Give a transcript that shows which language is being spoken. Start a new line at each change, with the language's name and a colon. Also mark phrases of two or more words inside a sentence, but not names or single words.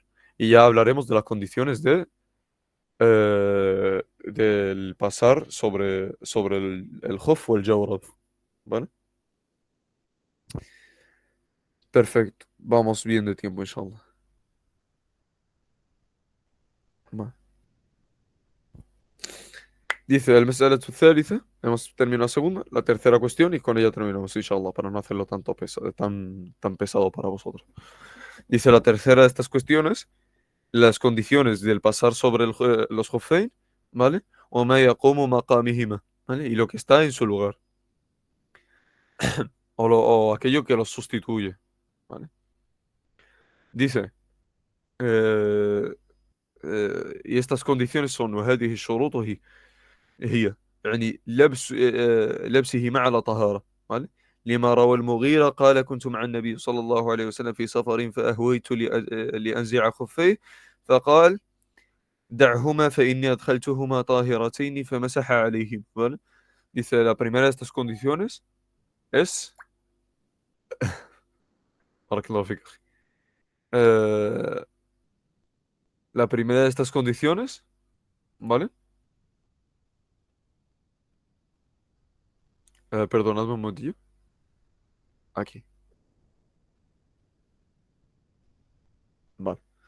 Spanish: Y ya hablaremos de las condiciones del pasar sobre el hof o el jawrab, ¿vale? Perfecto. Vamos bien de tiempo, inshallah. Va. Dice el
Arabic: مسألة الثالثة,
Spanish: hemos terminado la segunda, la tercera cuestión y con ella terminamos, inshallah, para no hacerlo tan pesado para vosotros. Dice la tercera de estas cuestiones, las condiciones del pasar sobre los Hufein, ¿vale?
Arabic: O ما يقوم مقامهما,
Spanish: ¿vale? Y lo que está en su lugar, o aquello que los sustituye, ¿vale? Dice, eh, y estas condiciones son
Arabic: وهذه الشروط هي لبسه مع لا طهارة،
Spanish: ¿vale?
Arabic: لما روى المغيرة قال كنت مع النبي صلى الله عليه وسلم في سفر فأهويت لأنزع خفيه فقال دعهما فإني أدخلتهما طاهرتين فمسح عليهم،
Spanish: ¿vale? Dice, la primera de estas condiciones es...
Arabic: بارك الله فيك أخي.
Spanish: Eh, la primera de estas condiciones, ¿vale? Perdonadme un momentillo. Aquí. Vale.